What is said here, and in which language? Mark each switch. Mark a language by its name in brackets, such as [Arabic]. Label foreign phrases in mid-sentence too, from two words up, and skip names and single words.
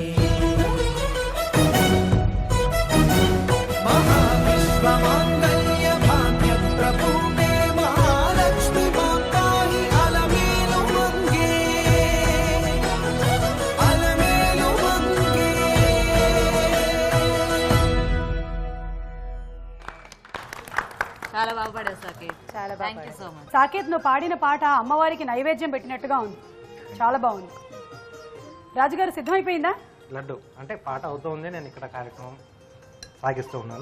[Sanskrit] महाविश्वमाङ्गल्य भाग्यप्रपूर्णे महालक्ष्मी मां पाहि अलमेलु मङ्गे अलमेलु मङ्गे. [Telugu] చాలా బాగా పాడారు సాకేత్. చాలా బాగా. [English] thank you so much. [Telugu] సాకేత్, నువ్వు పాడిన పాట అమ్మవారికి నైవేద్యం పెట్టినట్టుగా ఉంది, చాలా బాగుంది. రాజుగారు సిద్ధమైపోయిందా? లడ్డు అంటే పాట అవుతూ ఉంది, నేను ఇక్కడ కార్యక్రమం సాగిస్తూ ఉన్నాను.